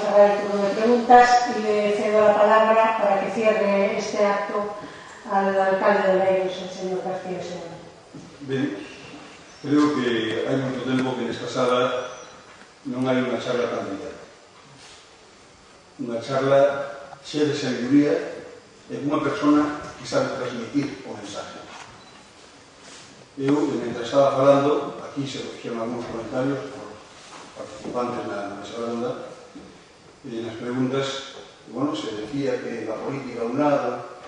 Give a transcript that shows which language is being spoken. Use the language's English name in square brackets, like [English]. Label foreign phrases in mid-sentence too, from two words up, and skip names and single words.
[Spanish] cerrar el turno de preguntas y le cedo la palabra para que cierre este acto al alcalde de Oleiros, el señor García Segura. [Galician] Ben, creo que hai moito tempo que nesta sala non hai unha charla tan bella. Unha charla chea de sabiduría e unha persona que sabe transmitir o mensaje. Eu, mentre estaba falando, aquí se fixeron algúns comentarios participantes na mesa redonda, e nas preguntas, bueno, [Spanish] se decía que la política a un lado.